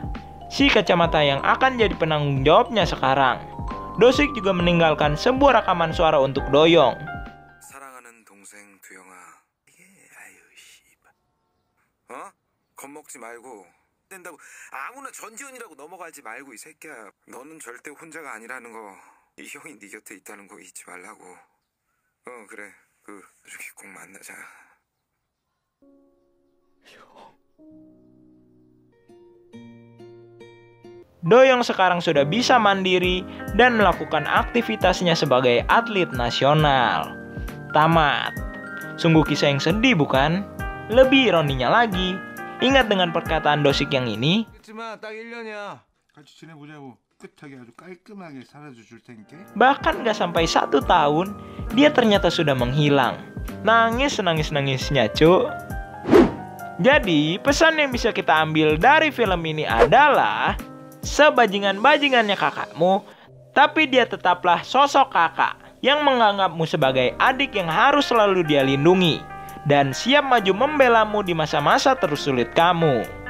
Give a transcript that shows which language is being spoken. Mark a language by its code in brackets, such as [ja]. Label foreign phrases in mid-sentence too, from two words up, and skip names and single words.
[id] Si kacamata yang akan jadi penanggung jawabnya sekarang. Dosik juga meninggalkan sebuah rekaman suara untuk Doyong. [ko] 사랑하는 동생 두영아. 이게 아유 씨발. 겁먹지 말고 된다고 아무나 전지현이라고 넘어가지 말고 이 새끼야. 너는 절대 혼자가 아니라는 거. 이 형이 네 곁에 있다는 거 잊지 말라고. 그래. 저기 꼭 만나자. [id] Doyong sekarang sudah bisa mandiri dan melakukan aktivitasnya sebagai atlet nasional. Tamat. Sungguh kisah yang sedih bukan? Lebih ironinya lagi, ingat dengan perkataan Dosik yang ini, [ko] 딱 1년이야. 같이 지내보자고. 깨끗하게 아주 깔끔하게 살아줘 줄 테니까. [id] bahkan gak sampai 1 tahun, dia ternyata sudah menghilang. Nangisnya cuk. Jadi, pesan yang bisa kita ambil dari film ini adalah sebajingan-bajingannya kakakmu, tapi dia tetaplah sosok kakak yang menganggapmu sebagai adik yang harus selalu dia lindungi dan siap maju membelamu di masa-masa tersulit kamu.